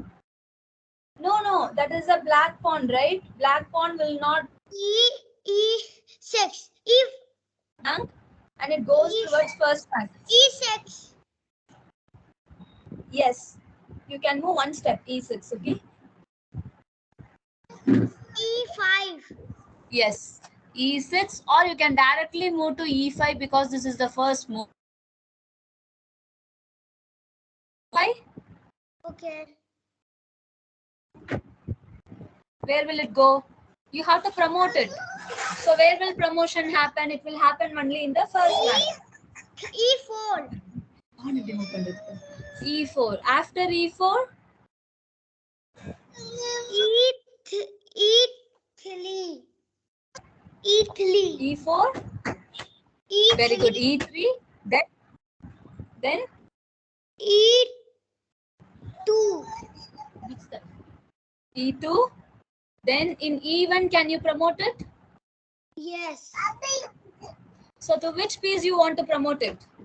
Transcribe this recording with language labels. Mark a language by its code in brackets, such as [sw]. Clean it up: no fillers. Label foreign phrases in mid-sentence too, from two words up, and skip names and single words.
[en] No. That is a black pawn, right? Black pawn will not E6. E rank, and it goes towards first rank. E6. Yes. You can move one step, E6, okay? E5. Yes. E6, or you can directly move to E5 because this is the first move. Why? Okay. Where will it go? You have to promote it. So where will promotion happen? It will happen only in the first rank. E4. E4. After E4? E3. E3. E4? E3. Very good. E3. Then E2. E2. Then in E1, can you promote it? Yes. So to which piece you want to promote it?